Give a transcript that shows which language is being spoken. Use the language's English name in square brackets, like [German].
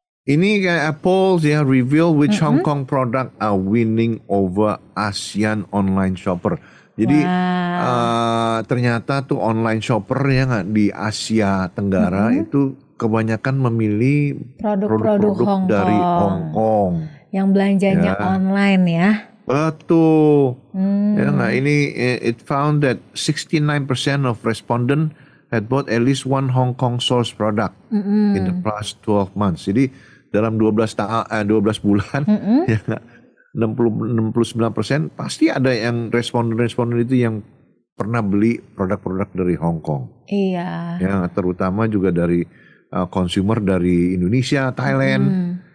[Indonesian] Ini kayak polls ya, [English] reveal which Hong Kong product are winning over ASEAN online shopper. [Indonesian] Jadi ternyata tuh online shopper ya nggak di Asia Tenggara itu kebanyakan memilih produk-produk dari Hong Kong. Yang belanjanya online ya. Betul. Ya nggak, ini [English] it found that 69% of respondent had bought at least one Hong Kong source product in the past 12 months. [Indonesian] Jadi dalam 12 bulan ya nggak. 69% pasti ada yang responden itu yang pernah beli produk-produk dari Hong Kong. Iya. Ya, terutama juga dari consumer dari Indonesia, Thailand.